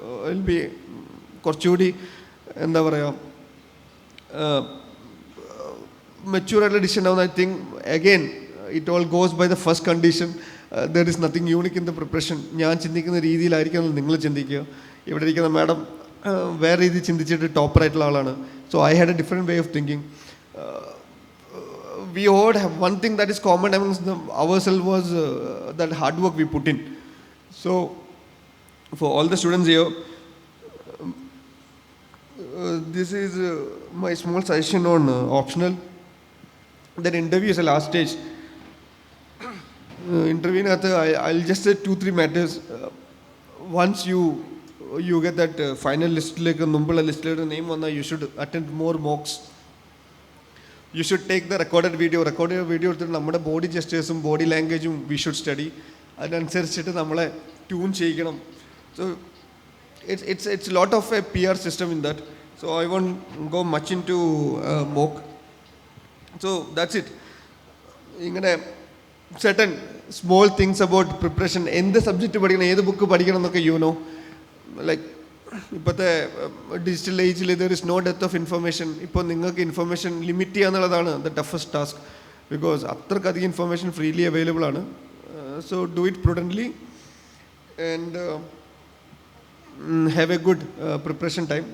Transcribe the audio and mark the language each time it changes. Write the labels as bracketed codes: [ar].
[en] will be [ml] കുറച്ചുകൂടി എന്താ പറയുക മെച്യൂറായിട്ടുള്ള ഡിസിഷൻ ഉണ്ടാവും. [en] I think again it all goes by the first condition. There is nothing unique in the preparation. [ml] ഞാൻ ചിന്തിക്കുന്ന രീതിയിലായിരിക്കും നിങ്ങൾ ചിന്തിക്കുക. ഇവിടെ ഇരിക്കുന്ന മാഡം വേറെ രീതി ചിന്തിച്ചിട്ട് ടോപ്പറായിട്ടുള്ള ആളാണ്. [en] So I had a different way of thinking. We all have one thing that is common amongst ourselves was that hard work we put in. So for all the students here, this is my small suggestion on optional. Then interview is the last stage. Interview I'll just say 2-3 matters. Once you get that final list, like a number list name on, you should attend more mocks. You should take the recorded video [ml] നമ്മുടെ body ജെസ്റ്റേഴ്സും body ലാംഗ്വേജും [en] We should study. [ml] അതിനനുസരിച്ചിട്ട് നമ്മളെ tune ചെയ്യിക്കണം. [en] So it's lot of a PR system in that. So I won't go much in to mock. So that's it. ഇങ്ങനെ certain small things about preparation. [ml] എന്ത് subject പഠിക്കണം, ഏത് book പഠിക്കണം എന്നൊക്കെ [en] You know. Like ഇപ്പോഴത്തെ digital ഏജിൽ there is no death of information. [ml] ഇപ്പോൾ നിങ്ങൾക്ക് ഇൻഫർമേഷൻ ലിമിറ്റ് ചെയ്യുക എന്നുള്ളതാണ് [en] The toughest task. [ml] Because അത്രക്കധികം information freely available ആണ്. [en] So do it prudently and have a good preparation time.